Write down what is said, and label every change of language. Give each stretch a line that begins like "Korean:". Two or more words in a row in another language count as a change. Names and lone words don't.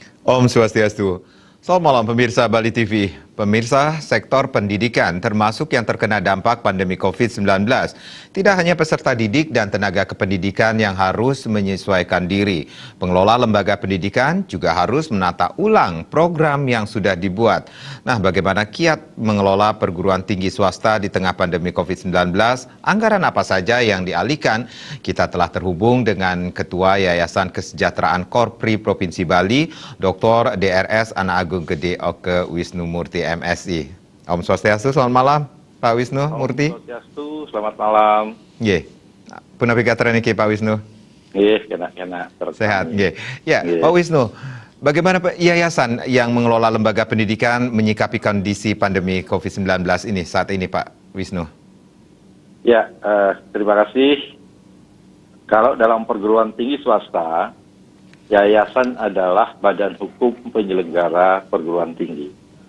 Indonesian: Om Swastiastu. Selamat malam pemirsa Bali TV. Pemirsa, sektor pendidikan termasuk yang terkena dampak pandemi COVID-19. Tidak hanya peserta didik dan tenaga kependidikan yang harus menyesuaikan diri. Pengelola lembaga pendidikan juga harus menata ulang program yang sudah dibuat. Nah, bagaimana kiat mengelola perguruan tinggi swasta di tengah pandemi COVID-19? Anggaran apa saja yang dialihkan? Kita telah terhubung dengan Ketua Yayasan Kesejahteraan Korpri Provinsi Bali, Dr. DRS Anak Agung Gede Oke Wisnu Murti MSI. Om Swastiastu, selamat malam Pak Wisnu Murti. Om Swastiastu, selamat malam. Nggih.
Balinese: Punapikatran niki Pak Wisnu. Nggih, kena.
Indonesian: Sehat, nggih. Ya, Pak Wisnu, bagaimana yayasan yang mengelola lembaga pendidikan menyikapi kondisi pandemi COVID-19 ini saat ini, Pak Wisnu? Ya, terima kasih. Kalau dalam perguruan tinggi swasta, yayasan adalah badan hukum penyelenggara perguruan tinggi.